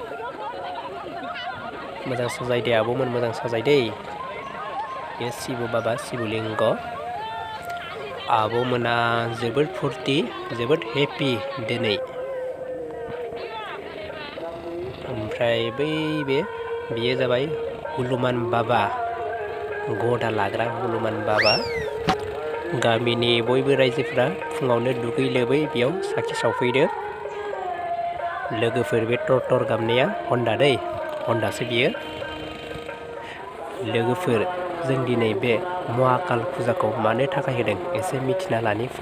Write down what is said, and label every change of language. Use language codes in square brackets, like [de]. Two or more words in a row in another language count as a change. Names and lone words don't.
[brx] मोजां साजायदे आब'मोन, मोजां साजायदे। बे शिब बाबा, शिबलिंग। आब' मोना जोबोद फुरथि, जोबोद हेपि दिनै। ओमफ्राय बेयो जाबाय हनुमान बाबा, गदा लाग्रा हनुमान बाबा। गामिनि बयबो रायजोफ्रा फुङावनो दुगै लोबै बेयाव साखि सावफैदों। लोगोफोर, बे टर गाबनाया हन्दा दै, हन्दासो बियो। लोगोफोर, जों दिनै बे महाकाल फुजाखौ मानो थाखाय होदों एसे मिथिना लानि फै।